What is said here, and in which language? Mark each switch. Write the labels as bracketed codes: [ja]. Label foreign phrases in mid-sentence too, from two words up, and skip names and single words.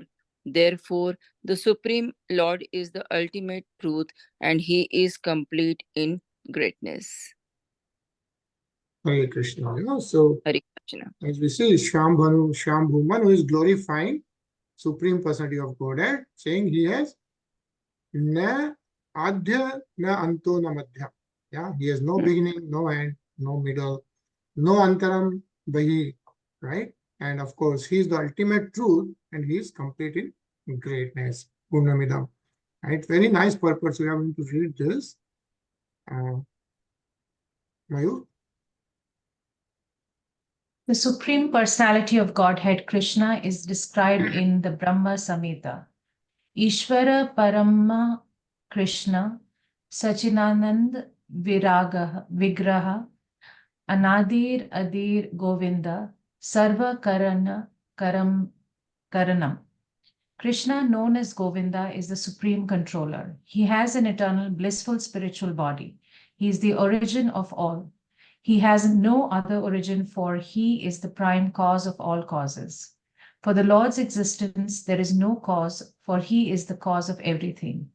[en] Therefore, the Supreme Lord is the ultimate truth, and he is complete in greatness. Hare Krishna. So, Hare Krishna. as we see, Shambhu Manu is glorifying Supreme Personality of Godhead, saying he has [sa] na adya, na anto, na madhya. [en] Yeah, he has no beginning, no end, no middle, no [sa] antaram, bahi, [en] right? And of course, he is the ultimate truth, and he is complete in greatness. Purnamidam. Right? Very nice purpose. We are going to read this. Mayur? The Supreme Personality of Godhead, Krishna, is described in the Brahma Samhita. [sa] Ishvara Parama Krishna, Sachinanand Vigraha, Anadir Adir Govinda, Sarva Karanam. [en] Krishna, known as Govinda, is the supreme controller. He has an eternal, blissful spiritual body. He is the origin of all. He has no other origin, for he is the prime cause of all causes. For the Lord's existence, there is no cause, for he is the cause of everything.